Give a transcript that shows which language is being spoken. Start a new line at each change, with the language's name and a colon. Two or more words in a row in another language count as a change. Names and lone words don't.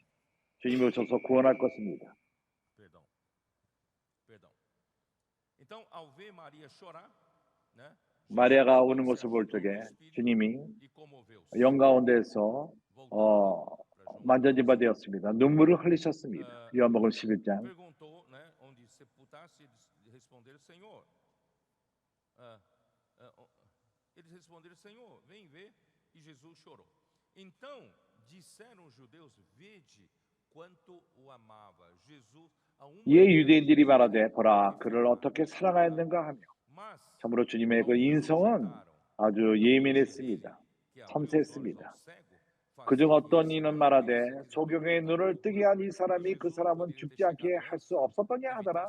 Korean: 주님이 오셔서 구원할 것입니다. 마리아가 우는 것을 볼 적에 주님이 영 가운데에서 만져진 바 되었습니다. 눈물을 흘리셨습니다. 요한복음 11장.
Portuguese: Eles responderam, Senhor, vem ver. E Jesus chorou. Então disseram os judeus, vede quanto o amava. Jesus
Korean: 이에 유대인들이 말하되 보라 그를 어떻게 사랑하였는가 하며 참으로 주님의 그 인성은 아주 예민했습니다. 섬세했습니다. 그중 어떤 이는 말하되 소경의 눈을 뜨게 한 이 사람이 그 사람은 죽지 않게 할 수 없었더냐 하더라.